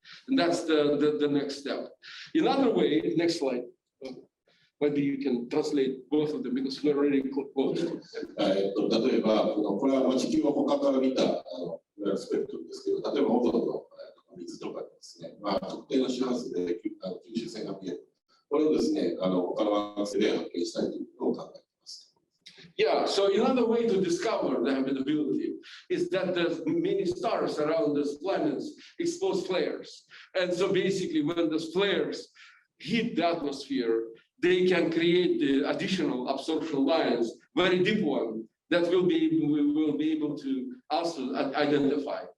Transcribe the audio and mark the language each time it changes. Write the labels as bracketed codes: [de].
[en] And that's the next step. In other way, next slide. Maybe you can translate both of them because we're already close. [ja] 例えば、これは地球を他から見たスペクトルですけど、例えばオゾンの水とかですね、特定の周波数で吸収線が見える。これをですね、他の惑星で発見したいということを考えています。 [en] Yeah, so another way to discover the habitability is that there's many stars around these planets expose flares. And so basically when those flares hit the atmosphere, they can create the additional absorption lines, very deep one, that we will be able to also identify.